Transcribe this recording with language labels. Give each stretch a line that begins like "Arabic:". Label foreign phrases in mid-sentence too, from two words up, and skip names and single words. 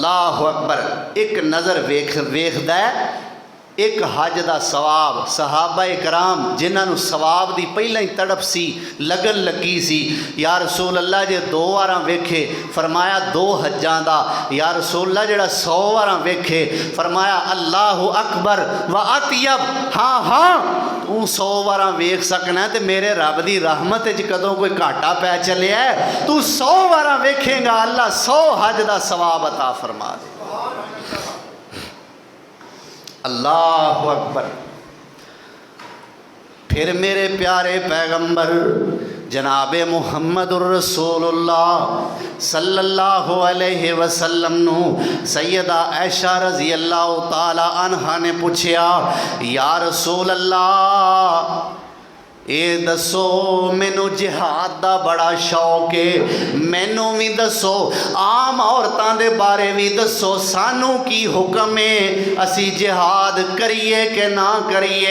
Punjabi: ਇੱਕ ਨਜ਼ਰ ਵੇਖਦਾ ਹੈ, ਇੱਕ ਹੱਜ ਕਾ ਸਵਾਬ। ਸਹਾਬਾ ਕਰਾਮ ਜਿਨ੍ਹੋਂਨੇ ਸਵਾਬ ਕੀ ਪਹਿਲਾ ਹੀ ਤੜਪ ਸੀ, ਲਗਨ ਲੱਗੀ ਸੀ,
Arabic: يا رسول الله
Punjabi: ਜੇ 2 ਵਾਰ ਵੇਖੇ, ਫ਼ਰਮਾਇਆ 2 ਹੱਜਾਂ ਦਾ।
Arabic: يا رسول الله
Punjabi: ਜਿਹੜਾ 100 ਵਾਰ ਵੇਖੇ, ਫ਼ਰਮਾਇਆ
Arabic: الله أكبر وأطيب.
Punjabi: ਹਾਂ ਹਾਂ ਤੂੰ 100 ਵਾਰ ਵੇਖ ਸਕਨਾ ਤੋ ਮੇਰੇ ਰੱਬ ਕੀ ਰਹਿਮਤ ਕਦੋਂ ਕੋਈ ਘਾਟਾ ਪੈ ਚੱਲਿਆ, ਤੂੰ 100 ਵਾਰ ਵੇਖੇਗਾ, ਅੱਲ੍ਹਾ 100 ਹੱਜ ਕਾ ਸਵਾਬ ਅਤਾ ਫ਼ਰਮਾ ਦੇ।
Arabic: الله أكبر.
Punjabi: ਫਿਰ ਮੇਰੇ ਪਿਆਰੇ ਪੈਗ਼ੰਬਰ ਜਨਾਬੇ
Arabic: محمد رسول الله صلى الله عليه وسلم
Punjabi: ਨੂੰ ਸੱਯਦਾ ऐशा
Arabic: رضي الله تعالى عنها
Punjabi: ਨੇ ਪੁੱਛਿਆ,
Arabic: يا رسول الله
Punjabi: ਯੇ ਦੱਸੋ ਮੈਨੂੰ ਜਿਹਾਦ ਦਾ ਬੜਾ ਸ਼ੌਕ ਹੈ, ਮੈਨੂੰ ਭੀ ਦੱਸੋ, ਆਮ ਔਰਤਾਂ ਦੇ ਬਾਰੇ ਭੀ ਦੱਸੋ, ਸਾਨੂੰ ਕੀ ਹੁਕਮ ਹੈ, ਅਸੀਂ ਜਿਹਾਦ ਕਰੀਏ ਕਿ ਨਾ ਕਰੀਏ।